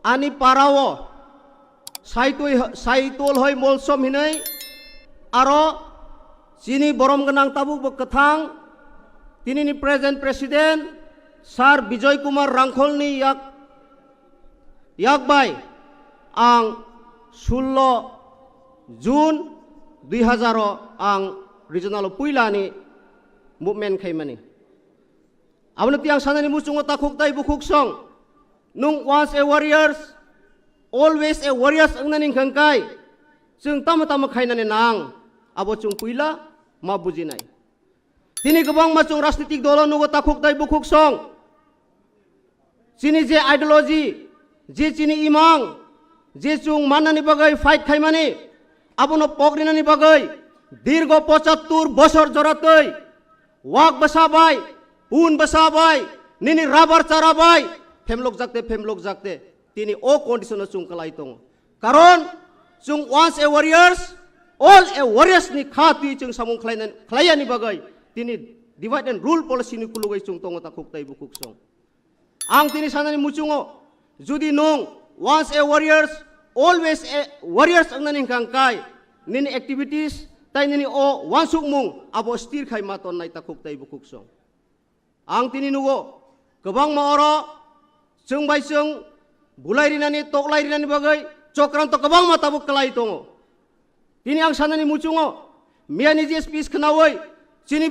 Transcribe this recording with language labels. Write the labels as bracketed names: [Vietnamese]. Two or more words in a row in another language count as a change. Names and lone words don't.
[Kok Borok] ani parawo saitol hoi molsom hinai aro sini borom genang tabuk bekethang tini ni present president Sar Bijoy Kumar Rangkhol ni yak bai ang 16 Jun 2000 ang regional puila ni movement khaimani abna tiang sanani musungo takuk tai bukuk song nung [English] once a warriors always a warriors [Kok Borok] ang naning kangkai sung tama-tama khainani nang abo chung puila mabujinai tini kabang macung rasnitik dolo nugo takuk tai bukuk song sini je ideology je chini imang je chung manani bagai fight khaimani abono pogrinani bagai dirgo 75 bosor joratoi wak basabai un basabai nini rabar charabai femlok jakte tini o condition chung kalai tong karon chung [English] once a warriors all a warriors [Kok Borok] ni khati chung samung khlaiani bagai tini [English] divide and rule [Kok Borok] policy ni kulugai chung tongo takuk tai bukuk song ang tini sanani muchungo judi nong [English] once a warriors always a warriors [Kok Borok] ang naning kangkai nini activities tay nini o wansuk mung abo stir khay maton nai takuk tai bukuk song ang tini nugo kabang maoro chung bai chung bulai rinani toklai rinani bagai cokran to kabang matabuk kalai tongo tini ang sanani muchungo miani je speech khnawai chini